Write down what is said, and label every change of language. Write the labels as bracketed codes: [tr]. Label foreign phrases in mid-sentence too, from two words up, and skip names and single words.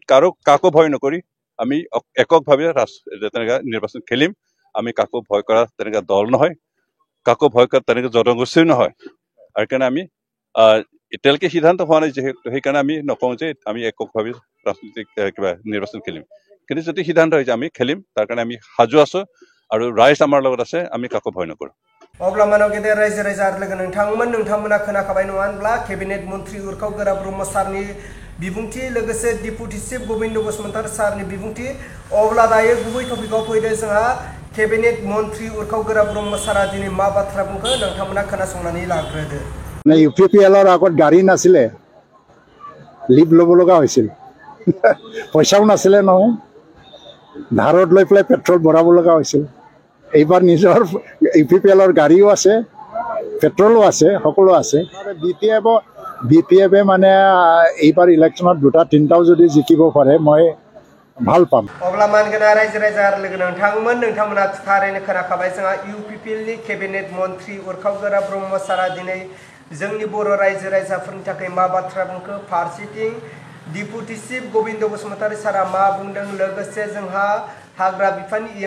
[as] কাকো ভয় নকৰি আমি এককভাৱে তেনেকুৱা নিৰ্বাচন খেলিম আমি কাকো ভয় কৰা তেনেকুৱা দল নহয় কাকো ভয় কৰা তেনেকুৱা জনগোষ্ঠীও নহয় আৰু সেইকাৰণে আমি এতিয়ালৈকে সিদ্ধান্ত হোৱা নাই যিহেতু সেইকাৰণে আমি নকওঁ যে আমি এককভাৱে ৰাজনৈতিক কিবা নিৰ্বাচন খেলিম কিন্তু যদি সিদ্ধান্ত হৈছে আমি খেলিম তাৰ কাৰণে আমি সাজু আছো আৰু ৰাইজ আমাৰ লগত আছে আমি কাকো ভয় নকৰোঁ [brx] अब्ला मानव गेदेर रायजो राजा लोगो नोंथांमोना खोनाखाबाय नङा होनब्ला केबिनेट मन्त्रि उरखाव गोरा ब्रह्म सारनि बिबुंथि लोगोसे [en] deputy chief [brx] गोविंद बसुमतारी सारनि बिबुंथि अब्ला दायो गुबै टपिकआव फैदो जोंहा केबिनेट मन्त्रि उरखाव गोरा ब्रह्म सारा दिनै मा बाथ्रा बुंखो नोंथांमोना खोनासंनानै लाग्रोदो [as] ইউপিপিএলৰ আগত গাড়ী নাছিলে লিভ ল'ব লগা হৈছিল পইচাও নাছিলে নহয় ধাৰত লৈ পেলাই পেট্ৰল ভৰাব লগা হৈছিল এইবাৰ নিজৰ ইউপিপিএলৰ গাড়ীও আছে পেট্ৰলো আছে সকলো আছে বিপিএফে মানে এইবাৰ ইলেকশ্যনত 2-3টাও যদি জিকিব পাৰে মই ভাল পাম [brx] अब्ला मानगोना रायजो राजा लोगो नोंथांमोना थारैनो खोनाखाबाय जोंहा इउपिपिएलनि केबिनेट मन्त्रि उरखाव गोरा ब्रह्म सारा दिनै जोंनि बर' रायजो राजाफोरनि थाखाय मा बाथ्रा बुंखो फारसेथिं [en] deputy chief [brx] गोविंद बसुमतारी सारा मा बुंदों लोगोसे जोंहा हाग्रा बिफाननि इएम